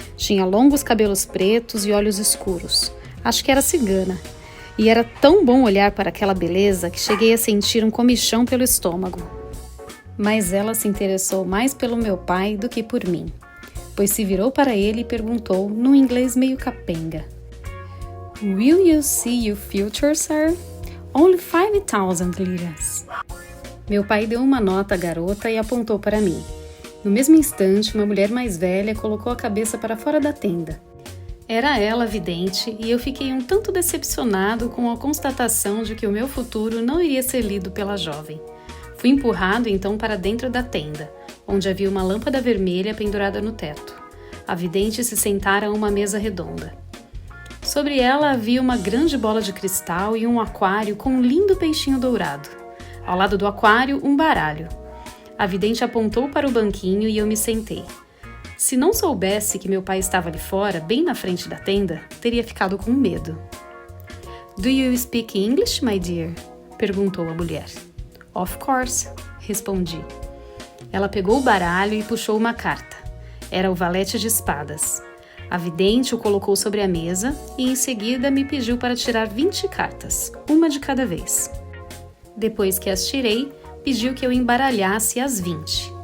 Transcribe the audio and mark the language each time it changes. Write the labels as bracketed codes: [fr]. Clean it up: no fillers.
[pt] Tinha longos cabelos pretos e olhos escuros. Acho que era cigana. E era tão bom olhar para aquela beleza que cheguei a sentir um comichão pelo estômago. Mas ela se interessou mais pelo meu pai do que por mim, pois se virou para ele e perguntou, num inglês meio capenga. [en] Will you see your future, sir? Only 5,000 liras. [pt] Meu pai deu uma nota à garota e apontou para mim. No mesmo instante, uma mulher mais velha colocou a cabeça para fora da tenda. Era ela vidente e eu fiquei um tanto decepcionado com a constatação de que o meu futuro não iria ser lido pela jovem. Fui empurrado então para dentro da tenda, onde havia uma lâmpada vermelha pendurada no teto. A vidente se sentara a uma mesa redonda. Sobre ela havia uma grande bola de cristal e um aquário com um lindo peixinho dourado. Ao lado do aquário, um baralho. A vidente apontou para o banquinho e eu me sentei. Se não soubesse que meu pai estava ali fora, bem na frente da tenda, teria ficado com medo. [en] Do you speak English, my dear? [pt] Perguntou a mulher. [en] Of course, [pt] respondi. Ela pegou o baralho e puxou uma carta. Era o valete de espadas. A vidente o colocou sobre a mesa e em seguida me pediu para tirar 20 cartas, uma de cada vez. Depois que as tirei, pediu que eu embaralhasse as 20.